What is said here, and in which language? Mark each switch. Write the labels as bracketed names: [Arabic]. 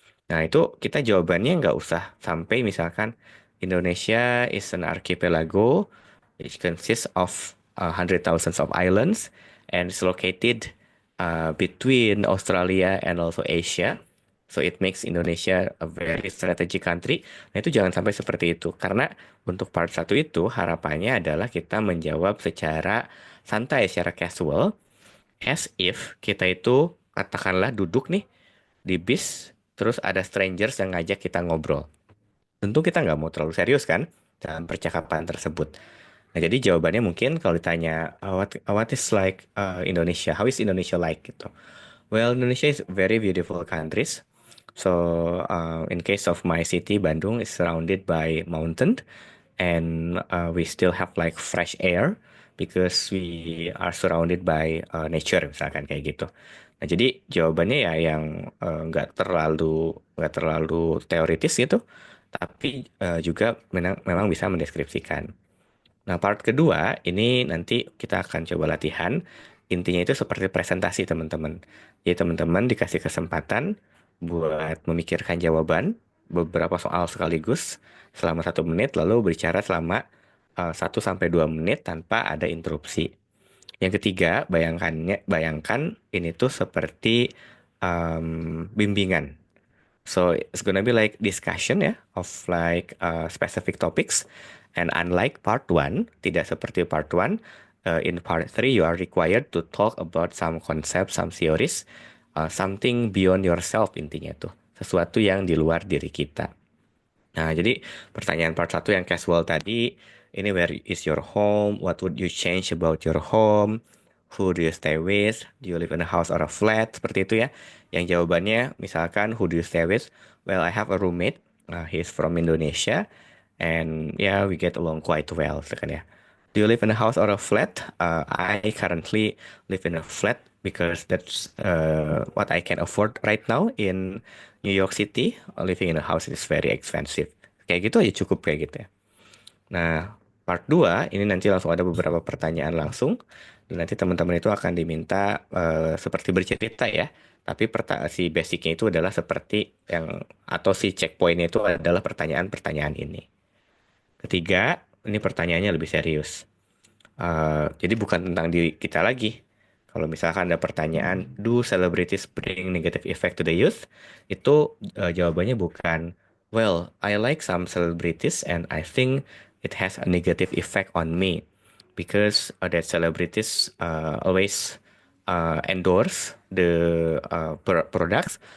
[Indonesian] Nah, itu kita jawabannya nggak usah sampai misalkan [English] Indonesia is an archipelago which consists of hundred thousands of islands and is located between Australia and also Asia. So it makes Indonesia a very strategic country. [Indonesian] Nah, itu jangan sampai seperti itu. Karena untuk part satu itu harapannya adalah kita menjawab secara santai, secara casual, [English] as if [Indonesian] kita itu katakanlah duduk nih di bis, terus ada strangers yang ngajak kita ngobrol. Tentu kita nggak mau terlalu serius kan dalam percakapan tersebut. Nah, jadi jawabannya mungkin kalau ditanya, [English] what is like Indonesia? How is Indonesia like gitu? Well, Indonesia is very beautiful countries. So, in case of my city, Bandung is surrounded by mountain, and we still have like fresh air because we are surrounded by nature, [Indonesian] misalkan kayak gitu. Nah, jadi jawabannya ya yang nggak terlalu teoritis gitu, tapi juga memang bisa mendeskripsikan. Nah, part kedua ini nanti kita akan coba latihan. Intinya itu seperti presentasi teman-teman. Jadi teman-teman dikasih kesempatan buat memikirkan jawaban beberapa soal sekaligus selama 1 menit, lalu berbicara selama 1 sampai 2 menit tanpa ada interupsi. Yang ketiga, bayangkan ini tuh seperti bimbingan. [English] So it's gonna be like discussion ya of like specific topics. And unlike part one, [Indonesian] tidak seperti part one, [English] in part three you are required to talk about some concept, some theories, something beyond yourself [Indonesian] intinya tuh. Sesuatu yang di luar diri kita. Nah, jadi pertanyaan part satu yang casual tadi, ini [English] where is your home? What would you change about your home? Who do you stay with? Do you live in a house or a flat? [Indonesian] Seperti itu ya. Yang jawabannya, misalkan, [English] who do you stay with? Well, I have a roommate. He's from Indonesia. And yeah, we get along quite well. [Indonesian] Misalkan ya. [English] Do you live in a house or a flat? I currently live in a flat because that's what I can afford right now in New York City. Living in a house is very expensive. [Indonesian] Kayak gitu aja cukup kayak gitu ya. Nah, part 2 ini nanti langsung ada beberapa pertanyaan langsung. Dan nanti teman-teman itu akan diminta seperti bercerita ya. Tapi si basicnya itu adalah seperti yang atau si checkpointnya itu adalah pertanyaan-pertanyaan ini. Ketiga, ini pertanyaannya lebih serius. Jadi bukan tentang diri kita lagi. Kalau misalkan ada pertanyaan, [English] do celebrities bring negative effect to the youth? [Indonesian] Itu jawabannya bukan, [English] well, I like some celebrities and I think it has a negative effect on me because that celebrities always endorse the products.